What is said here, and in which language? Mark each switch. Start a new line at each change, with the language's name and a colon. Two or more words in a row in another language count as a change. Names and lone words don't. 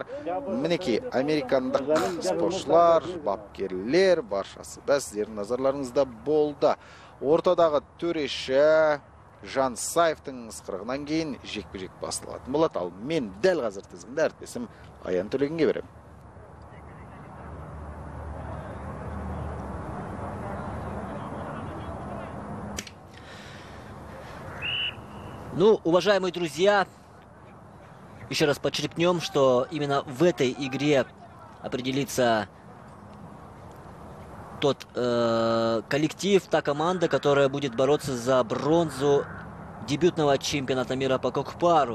Kazakh: Мінекей американдық спортшылар, бапкерлер баршасы да сіздердің назарларыңызда болды. Ортадағы төреші Жан Саевтың ысқырығынан кейін жекпе-жек басталатын болады. Ал мен дәл қазір тізімді әріптесім Аян Төлегенге беремін.
Russian: Ну, уважаемые друзья, еще раз подчеркнем, что именно в этой игре определится тот коллектив, та команда, которая будет бороться за бронзу дебютного чемпионата мира по кокпару.